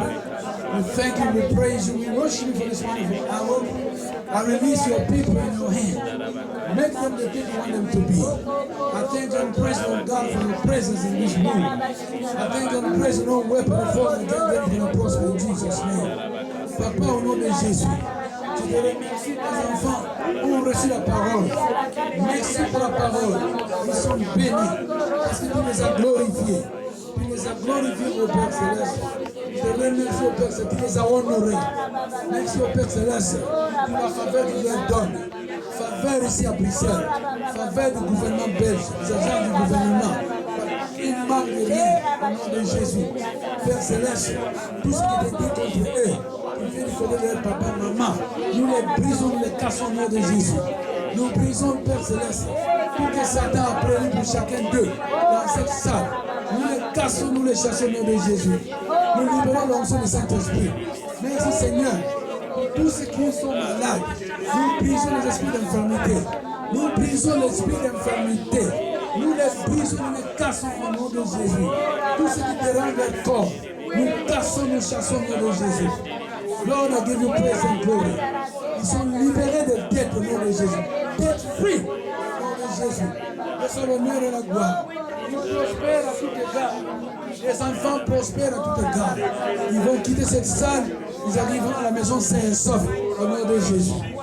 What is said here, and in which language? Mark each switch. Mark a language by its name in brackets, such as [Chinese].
[English] We thank you, we praise you, we worship you for this wonderful hour. I release your people in your hand. Make them the thing you want them to be. I thank you and praise Lord God for your presence in this room. I thank you and praise no weapon formed against them will prosper in Jesus' name. [French] Papa, au nom de Jésus, je te remercie les enfants ont reçu la parole. Merci pour la parole. Ils sont bénis parce que tu les as glorifiés. Tu les as glorifiés au Père Céleste. Je te remercie au Père Céleste. Tu les as honorés. Merci au Père Céleste pour la faveur que tu leur donnes. Faveur ici à Bruxelles. Faveur du gouvernement belge, des agents du gouvernement. Il ne manque de rien au nom de Jésus. Père Céleste, tout ce qui était dit contre eux, ils viennent du côté de leur papa, maman. Nous les brisons, nous les cassons au nom de Jésus. Nous brisons, Père Céleste, tout que Satan a prévu pour chacun d'eux dans cette salle. Nous les cassons, nous les chassons au nom de Jésus. Nous libérons l'onction du Saint-Esprit. Merci Seigneur. Pour tous ceux qui sont malades, nous brisons les esprits d'infirmité. Nous brisons l'esprit d'infirmité. Nous les brisons, nous les cassons au nom de Jésus. Tout ce qui dérange leur corps, nous cassons, nous chassons au nom de Jésus. [English] Lord, I give you praise and glory. [French] Ils sont libérés de dettes au nom de Jésus. [English] Debt free [French] au nom de Jésus. Reçois l'honneur et la gloire. prospèrent à tout égard. Les enfants prospèrent à tout égard. Ils vont quitter cette salle, ils arriveront à la maison sains et saufs, au nom de Jésus.